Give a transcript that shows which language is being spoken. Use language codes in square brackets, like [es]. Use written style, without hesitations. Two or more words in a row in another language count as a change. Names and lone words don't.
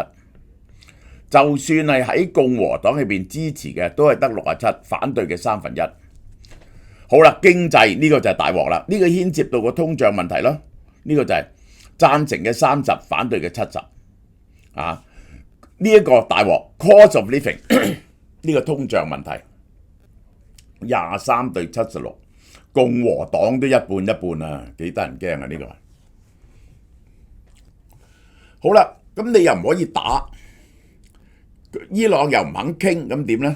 [yue] 就算係喺共和黨裏邊支持嘅，都係得67，反對嘅1/3。好啦，經濟呢個就係大鑊啦，呢個牽涉到個通脹問題咯，呢個就係贊成嘅30，反對嘅70。呢一個大鑊 [en] cost of living [yue] 呢個通脹問題23對76，共和黨都一半一半啊，幾得人驚啊呢個。好啦，咁你又唔可以打，伊朗又唔肯傾，咁點呢？